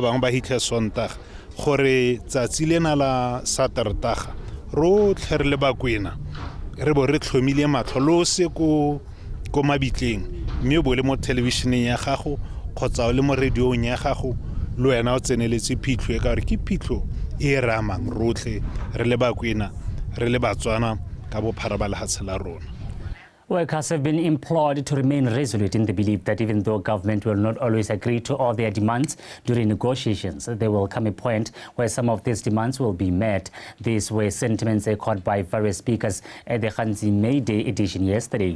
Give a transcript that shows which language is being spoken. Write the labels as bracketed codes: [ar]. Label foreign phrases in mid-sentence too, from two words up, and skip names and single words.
[tn] bang ba hitle Sondag gore tsatsi lena la Saterdag rotlhe re le ba kwena re bo re tlhomile matlho se ko mabitleng mme bo le mo televisioneng ya gago kgotsa le mo radioong ya gago lo wena o tseneletse phitlho e ka re ke phitlho e ramang rotlhe re le ba kwena re le Batswana ka bophara ba lehatshe la rona. [en] Workers have been implored to remain resolute in the belief that even though government will not always agree to all their demands during negotiations, there will come a point where some of these demands will be met. These were sentiments echoed by various speakers at the Khanzi May Day edition yesterday.